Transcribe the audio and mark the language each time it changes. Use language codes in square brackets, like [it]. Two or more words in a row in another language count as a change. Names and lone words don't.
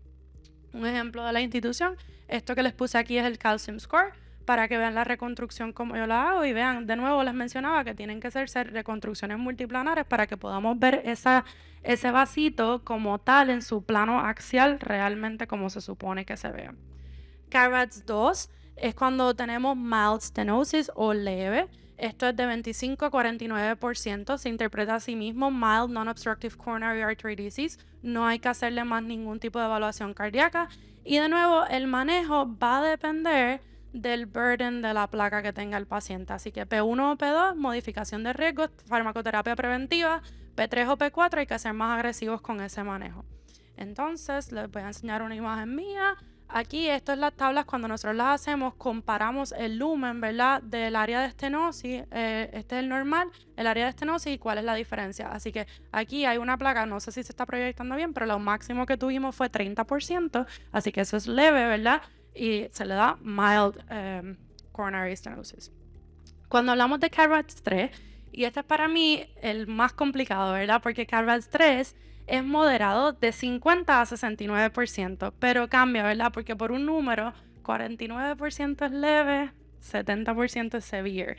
[es] Un ejemplo de la institución, esto que les puse aquí es el [en] calcium score, [es] para que vean la reconstrucción como yo la hago y vean, de nuevo les mencionaba que tienen que hacerse reconstrucciones multiplanares para que podamos ver ese vasito como tal en su plano axial realmente como se supone que se vea. CARBATS 2 es cuando tenemos [en] mild stenosis [es] o leve. Esto es de 25 a 49%, se interpreta a sí mismo [en] mild non-obstructive coronary artery disease. [es] No hay que hacerle más ningún tipo de evaluación cardíaca. Y de nuevo, el manejo va a depender del burden de la placa que tenga el paciente. Así que P1 o P2, modificación de riesgos, farmacoterapia preventiva. P3 o P4, hay que ser más agresivos con ese manejo. Entonces, les voy a enseñar una imagen mía. Aquí, esto es las tablas, cuando nosotros las hacemos, comparamos el lumen, ¿verdad? Del área de estenosis, este es el normal, el área de estenosis y cuál es la diferencia. Así que aquí hay una placa, no sé si se está proyectando bien, pero lo máximo que tuvimos fue 30%, así que eso es leve, ¿verdad? Y se le da [en] mild coronary stenosis. [es] Cuando hablamos de CARBATS 3, y este es para mí el más complicado, ¿verdad? Porque CARBATS 3 es moderado de 50 a 69%, pero cambia, ¿verdad? Porque por un número, 49% es leve, 70% es severe.